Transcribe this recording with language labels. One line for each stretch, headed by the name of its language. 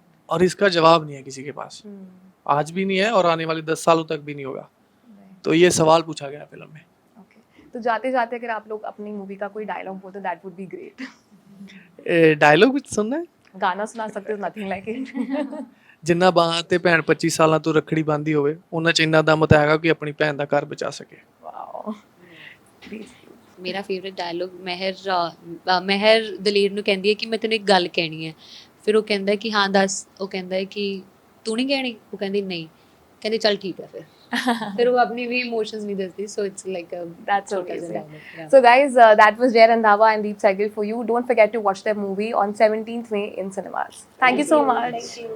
Hindi: और इसका जवाब नहीं है किसी के पास, आज भी नहीं है और आने वाले 10 सालों तक भी नहीं होगा। तो ये सवाल पूछा गया फिल्म में। तो जाते जाते अगर आप लोग अपनी मूवी का कोई डायलॉग बोलते
English: That would be great.
Hindi: Dialogue भी सुनना है? गाना सुना सकते हो,
English: Nothing like it.
Punjabi: ਜਿੰਨਾ ਬਾਹਾਂ ਤੇ ਭੈਣ 25 ਸਾਲਾਂ ਤੋਂ ਰੱਖੜੀ ਬੰਨ੍ਹਦੀ ਹੋਵੇ, ਉਹਨਾਂ 'ਚ ਇੰਨਾ ਦਮ ਤਾਂ ਹੈਗਾ ਕਿ ਆਪਣੀ ਭੈਣ ਦਾ ਘਰ ਬਚਾ ਸਕੇ। ਵਾਓ। ਮੇਰਾ ਫੇਵਰਿਟ ਡਾਇਲੋਗ ਮਹਿਰ ਦਲੇਰ ਨੂੰ ਕਹਿੰਦੀ ਹੈ ਕਿ ਮੈਂ ਤੈਨੂੰ ਇੱਕ ਗੱਲ ਕਹਿਣੀ ਹੈ, ਫਿਰ ਉਹ ਕਹਿੰਦਾ ਕਿ ਹਾਂ ਦੱਸ, ਉਹ ਕਹਿੰਦਾ ਹੈ ਕਿ ਤੂੰ ਨਹੀਂ ਕਹਿਣੀ, ਉਹ ਕਹਿੰਦੀ ਨਹੀਂ, ਕਹਿੰਦੇ ਚੱਲ ਠੀਕ ਹੈ ਫਿਰ ਉਹ ਆਪਣੀ ਵੀ ਇਮੋਸ਼ਨਸ ਨਹੀਂ ਦੱਸਦੀ,
English: So it's like That's amazing. So guys, that was Jay Randhawa and Deep Sehgal for you. Don't forget to watch their movie on 17th May in cinemas. Thank you so much.